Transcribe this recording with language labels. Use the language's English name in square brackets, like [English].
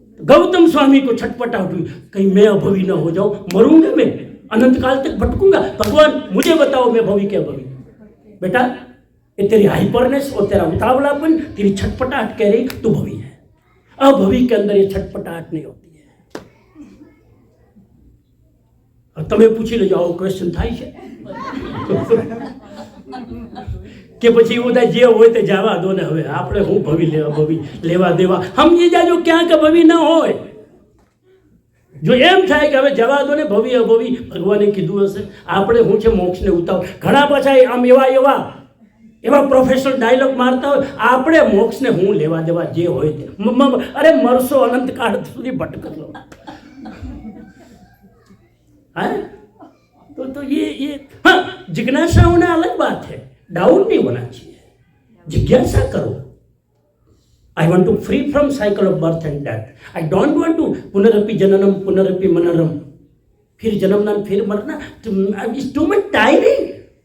[Hindi] गौतम स्वामी को छटपटाहट हुई, कहीं मैं अभवी ना हो जाऊं, मरूंगा मैं, अनंत काल तक भटकूंगा. भगवान मुझे बताओ मैं भवी क्या भवी? बेटा ये तेरी हाइपरनेस और तेरा उतावलापन, तेरी छटपटाहट कह रही तू भवी है. अभवी के अंदर ये छटपटाहट नहीं होती है। [Gujarati] अब તમે પૂછી લેજો આવો ક્વેશ્ચન થાય છે કે પછી એવું થાય જે હોય તે જવા દો ને, હવે આપણે હું ભવી લેવા દેવા સમજી જાજો ક્યાંક ભવી ન હોય। જો એમ થાય કે હવે જવા દો ને ભવી અભવી ભગવાને કીધું હશે, આપણે હું છે મોક્ષને ઉતાવ ઘણા પાછા આમ એવા પ્રોફેશનલ ડાયલોગ મારતા હોય, આપણે મોક્ષને હું લેવા દેવા જે હોય તે, અરે મરશો અનંતકાળ સુધી ભટકશો। [Hindi] हाँ तो ये हाँ, जिज्ञासा होना अलग बात है, डाउट नहीं होना चाहिए, जिज्ञासा करो। [English] I want to free from cycle of birth and death, I don't want to [Sanskrit] पुनरपि जननम पुनरपि मननम, [Hindi] फिर जन्मना फिर मरना, [English] It's too much tiring.